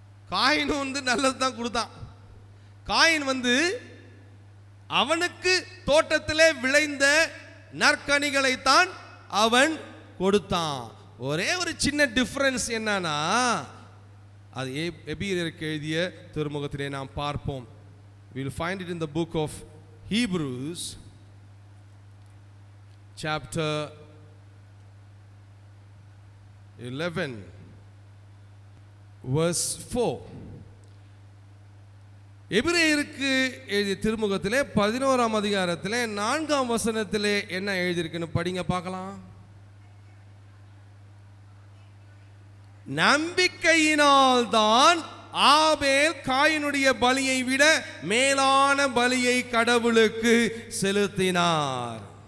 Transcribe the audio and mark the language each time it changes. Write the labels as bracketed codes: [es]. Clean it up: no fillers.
[ta] Coin நல்லது தான் கொடுத்தான். காயின் அவனுக்கு தோட்டத்திலே விளைந்த நற்கனிகளைத்தான் அவன் கொடுத்தான். ஒரே ஒரு சின்ன டிஃபரன்ஸ் என்னன்னா, அது எபிரேயருக்கு எழுதிய திருமுகத்திலே நாம் பார்ப்போம். [en] We will find it in the book of Hebrews chapter 11 verse 4. [ta] எபிரேயருக்கு எழுதிய திருமுகத்திலே 11ஆம் அதிகாரத்திலே 4ஆம் வசனத்திலே என்ன எழுதியிருக்குன்னு படிங்க பார்க்கலாம். நம்பிக்கையினால் தான் ஆபேல் காயினுடைய பலியை விட மேலான பலியை கடவுளுக்கு செலுத்தினார்.